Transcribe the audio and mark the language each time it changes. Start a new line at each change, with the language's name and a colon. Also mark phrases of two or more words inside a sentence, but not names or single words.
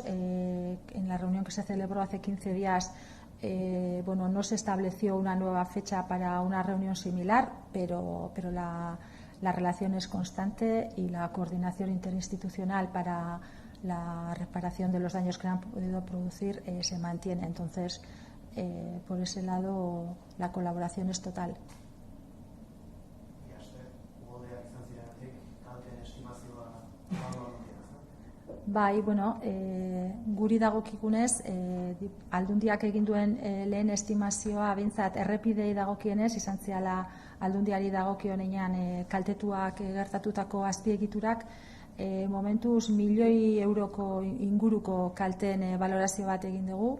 Spanish: En la reunión que se celebró hace 15 días no se estableció una nueva fecha para una reunión similar, pero la relación es constante y la coordinación interinstitucional para la reparación de los daños que han podido producir se mantiene. Entonces, por ese lado, la colaboración es total.
Basque: Guri dagokigunez, aldundiak egin duen lehen estimazioa behintzat errepidei dagokienez izan ziala aldundiari dagokionean kaltetuak gertatutako azpiegiturak momentuz 1 milioi euroko inguruko kalteen balorazio bat egin dugu.